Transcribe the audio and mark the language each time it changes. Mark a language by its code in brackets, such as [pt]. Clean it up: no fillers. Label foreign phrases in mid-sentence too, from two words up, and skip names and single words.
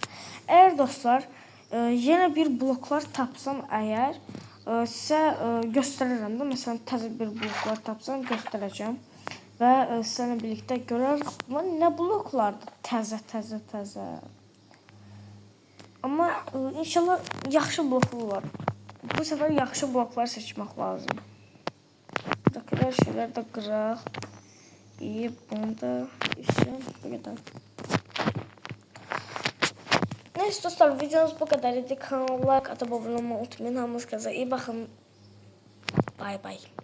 [az] Əgər dostlar, yenə bir bloklar tapsam əgər, sizə göstərərəm də. Məsələn, təzə bir bloklar tapsam göstərəcəm. Və sizlə birlikdə görərək, nə bloklardır təzə. Amma inşallah yaxşı bloklar var. Bu sefer yaxşı bloklar seçmək lazım. Buradakiler şeyler de qıraq. İyi, bunu da işim bu qədər. [tr] Neyse dostlar, videomuz bu kadar idi. Kanala like atıp abone olmayı unutmayın. Hamınız iyi bakın. Bay bay.